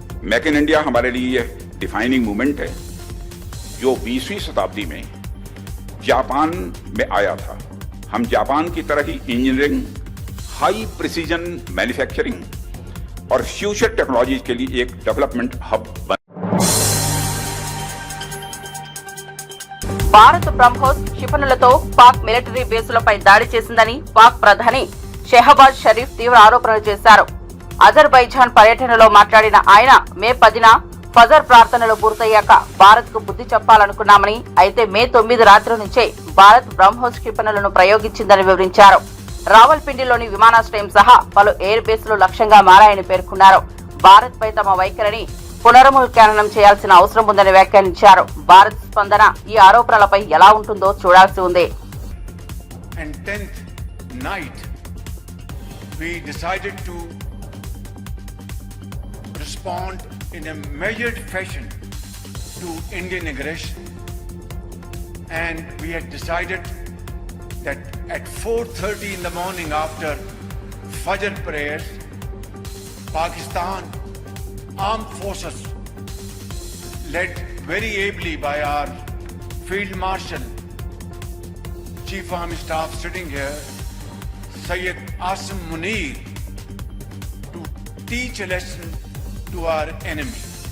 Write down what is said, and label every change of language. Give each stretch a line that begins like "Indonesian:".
Hindi: Make in India हमारे लिए यह डिफाइनिंग मूवमेंट है जो 20वीं शताब्दी में जापान में आया था। हम जापान की तरह ही इंजीनियरिंग, हाई प्रिसीजन मैन्युफैक्चरिंग और फ्यूचर टेक्नोलॉजी के लिए एक डेवलपमेंट हब बन।
Telugu: భారత్ బ్రహ్మోస్ క్షిపణులతో పాక్ మిలిటరీ బేసులపై దాడి చేసిందని పాక్ ప్రధాని షెహబాజ్ షరీఫ్ తీవ్ర ఆరోపణలు చేశారు. అజర్బైజాన్ పర్యటనలో మాట్లాడిన ఆయన మే 10న ఫజర్ ప్రార్థనలు పూర్తయ్యాక భారత్ కు బుద్ధి చెప్పాలనుకున్నామని, అయితే మే 9 రాత్రి నుంచే భారత్ బ్రహ్మోస్ క్షిపణులను ప్రయోగించిందని వివరించారు. రావల్పిండిలోని విమానాశ్రయం సహా పలు ఎయిర్ బేస్లు లక్ష్యంగా మారాయని పేర్కొన్నారు. భారత్ పై తమ వైఖరిని పునర్మూల్యాంకనం చేయాల్సిన అవసరం ఉందని వ్యాఖ్యానించారు. భారత్ స్పందన ఈ ఆరోపణలపై ఎలా ఉంటుందో చూడాల్సి ఉంది.
English: And 10th night we decided to respond in a measured fashion to Indian aggression, and we had decided that at 4:30 in the morning after Fajr prayers, Pakistan Armed Forces, led very ably by our Field Marshal, Chief Army Staff sitting here, Syed Asim Munir, to teach a lesson to our enemy.